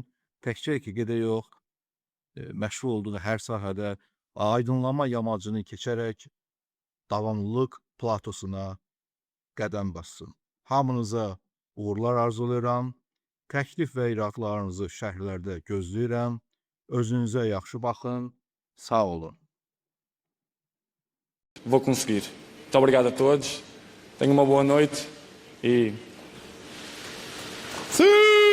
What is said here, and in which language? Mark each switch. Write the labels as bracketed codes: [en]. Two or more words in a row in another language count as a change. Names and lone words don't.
[az] Təkcə EKG-də yox, məşğul olduğu hər sahədə aydınlanma yamacını keçərək davamlılıq platosuna qədəm bassın. Hamınıza uğurlar arzulayıram. Təklif və iradlarınızı şərhlərdə gözləyirəm. Özünüzə yaxşı baxın. Sağ olun. [pt] Vou conseguir. Muito obrigado a todos. Tenham uma boa noite e... Sim!